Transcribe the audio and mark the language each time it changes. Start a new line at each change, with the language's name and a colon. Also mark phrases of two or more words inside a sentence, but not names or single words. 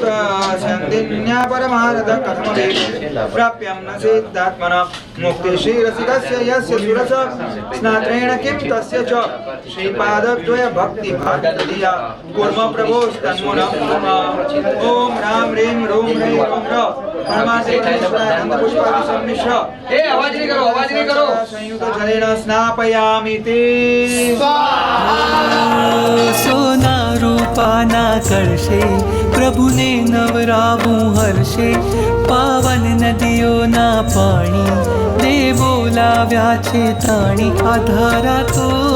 Sanskrit: सन्दिन्या परमारथ कथमवेत् प्राप्यं न सिद्धात्मना मुक्तिशीरसिकस्य यस्य सुरस स्नात्रेण किं तस्य च श्रीपादद्वय भक्तिभागतधिया कुर्म प्रभोस्तन्मुनं ॐ राम ह्रीं रूं ह्रीं रों र परमात्मपुष्पादि सम्मिश्र संयुत जलेन स्नापयामि ते
Gujarati: સોના રૂપાના કળશે પ્રભુને નવરાવું હર્ષે પાવન નદીઓના પાણી દેવો લાવ્યા છે તાણી આ ધારા તો